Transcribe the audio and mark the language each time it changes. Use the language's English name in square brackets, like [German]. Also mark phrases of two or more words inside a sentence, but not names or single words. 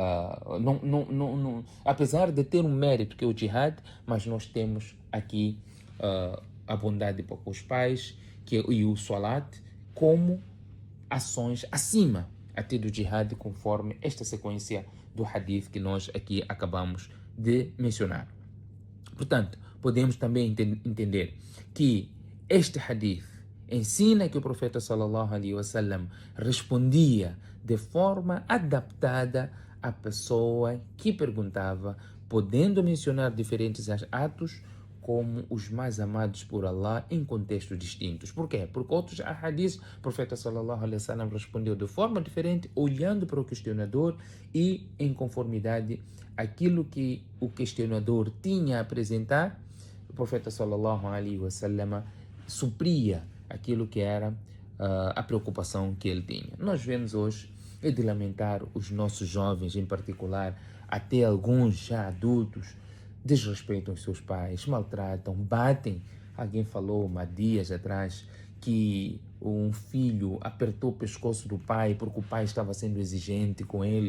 [Portuguese] Apesar de ter um mérito que é o jihad, mas nós temos aqui a bondade para com os pais e o salat como ações acima até do jihad, conforme esta sequência do hadith que nós aqui acabamos de mencionar. Portanto, podemos também entender que este hadith ensina que o profeta [Arabic] صلى الله عليه وسلم [Portuguese] respondia de forma adaptada à pessoa que perguntava, podendo mencionar diferentes atos como os mais amados por Allah em contextos distintos. Por quê? Porque outros hadiths, o profeta [Arabic] صلى الله عليه وسلم [Portuguese] respondeu de forma diferente, olhando para o questionador e em conformidade aquilo que o questionador tinha a apresentar, o profeta [Arabic] صلى الله عليه وسلم [Portuguese] supria aquilo que era a preocupação que ele tinha. Nós vemos hoje, é de lamentar, os nossos jovens em particular, até alguns já adultos, desrespeitam os seus pais, maltratam, batem. Alguém falou há dias atrás que um filho apertou o pescoço do pai porque o pai estava sendo exigente com ele.